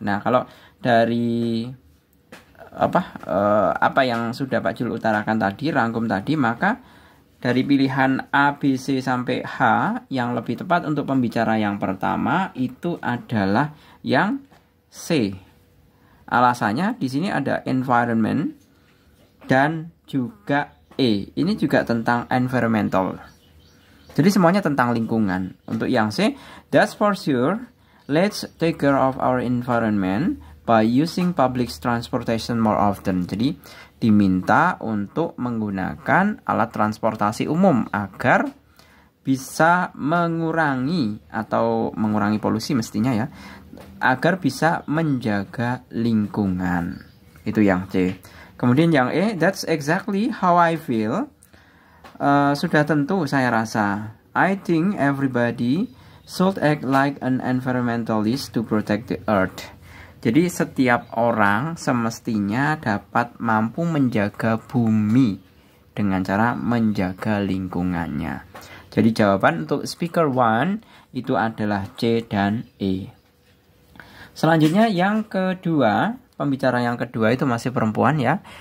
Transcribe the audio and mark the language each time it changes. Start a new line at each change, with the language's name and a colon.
Indonesian: Nah, kalau dari apa yang sudah Pak Jul utarakan tadi, rangkum tadi, maka dari pilihan A, B, C sampai H yang lebih tepat untuk pembicara yang pertama itu adalah yang C. Alasannya di sini ada environment dan juga E. Ini juga tentang environmental. Jadi semuanya tentang lingkungan. Untuk yang C,
English: that's for sure. Let's take care of our environment by using public transportation more often.
Indonesian: Jadi diminta untuk menggunakan alat transportasi umum agar bisa mengurangi polusi mestinya ya, agar bisa menjaga lingkungan. Itu yang C. Kemudian yang E,
English: that's exactly how I feel.
Indonesian: Sudah tentu saya rasa.
English: I think everybody should act like an environmentalist to protect the earth.
Indonesian: Jadi setiap orang semestinya dapat mampu menjaga bumi dengan cara menjaga lingkungannya. Jadi jawaban untuk speaker 1 itu adalah C dan E. Selanjutnya yang kedua, pembicara yang kedua itu masih perempuan ya.